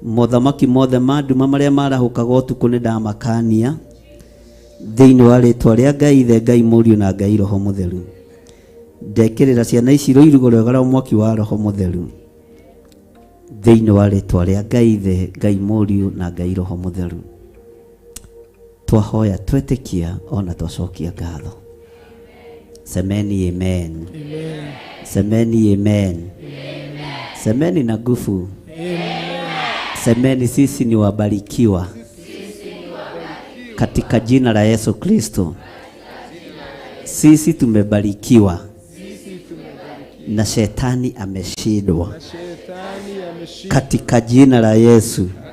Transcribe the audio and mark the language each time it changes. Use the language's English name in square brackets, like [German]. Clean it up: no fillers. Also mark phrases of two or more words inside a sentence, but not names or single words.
[Kikuyu] mothamaki mothe manduma maria marahukaga utuku ni ndamakania thiini wa ritwa ria Ngai Ithe, Ngai Mũriũ na Ngai Roho Mũtheru. Ndekĩrĩra ciana ici rũirigo rwega rwa mwaki wa Roho Mũtheru thiini wa ritwa ria Ngai Ithe, Ngai Mũriũ na Ngai Roho Mũtheru. Twahoya twetikia ona twacokia ngatho. [Swahili] Semeni amen. Amen. Semeni amen. Amen. Semeni na nguvu. Amen. Semeni sisi ni wabarikiwa katika jina la Yesu Kristo. Sisi tumebarikiwa na shetani ameshindwa katika jina la Yesu.